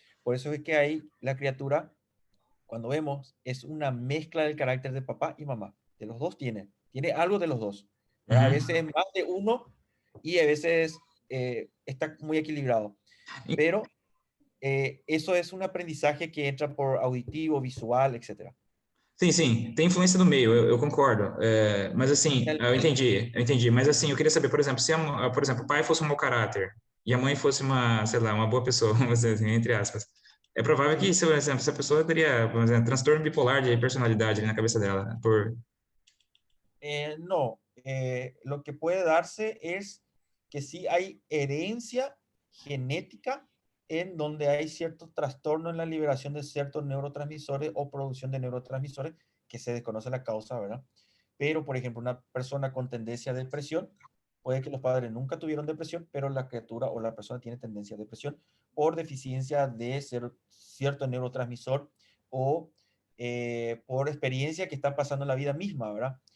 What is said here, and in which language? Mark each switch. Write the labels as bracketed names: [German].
[Spanish] Por eso es que ahí la criatura, cuando vemos, es una mezcla del carácter de papá y mamá. De los dos tiene algo de los dos. ¿Verdad? A veces es más de uno y a veces está muy equilibrado. Pero eso es un aprendizaje que entra por auditivo, visual, etc. [Portuguese] sim, sim, tem influência do meio, eu concordo. Mas assim, eu entendi. Mas assim, eu queria saber, por exemplo, se, por exemplo, o pai fosse um mau caráter e a mãe fosse uma, sei lá, uma boa pessoa, vamos dizer assim, entre aspas, é provável que, por exemplo, essa pessoa teria, vamos dizer, transtorno bipolar de personalidade ali na cabeça dela, por... [Spanish] No, lo que puede darse es que sí hay herencia genética en donde hay cierto trastorno en la liberación de ciertos neurotransmisores o producción de neurotransmisores que se desconoce la causa, ¿verdad? Pero, por ejemplo, una persona con tendencia a depresión, puede que los padres nunca tuvieron depresión, pero la criatura o la persona tiene tendencia a depresión por deficiencia de cierto neurotransmisor o por experiencia que está pasando en la vida misma, ¿verdad?